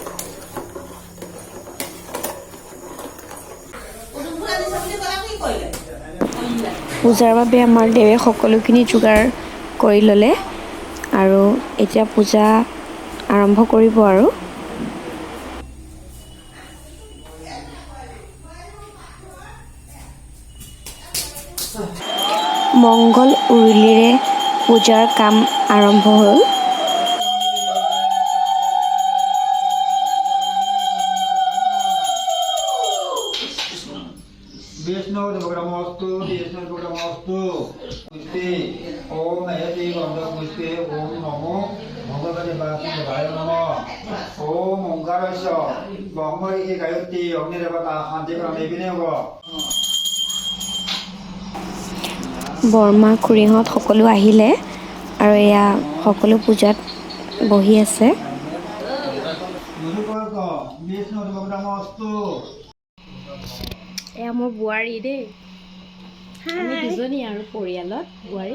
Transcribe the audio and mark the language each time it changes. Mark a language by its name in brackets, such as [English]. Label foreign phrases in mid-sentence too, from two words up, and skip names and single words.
[Assamese] পূজাৰ বাবে আমাৰ দেৱে সকলোখিনি যোগাৰ কৰি ল'লে আৰু এতিয়া পূজা আৰম্ভ কৰিব আৰু। মংগল উৰুলিৰে পূজাৰ কাম আৰম্ভ হ'ল। [Sanskrit] विष्णुर्भुग्रमोऽस्तु ओम हेति गन्धपुष्पे ओम नमो भगवते वासुदेवाय नमः। ओम ओंकारस्य ब्रह्मैके गायत्री अग्निदेवता शान्तिकरणे विनियोग। [Assamese] বৰমা খুৰীহঁত সকলো আহিলে আৰু এয়া সকলো পূজাত বহি আছে। এয়া মোৰ বোৱাৰী দেই, আমি দুজনী আৰু পৰিয়ালত বোৱাৰী।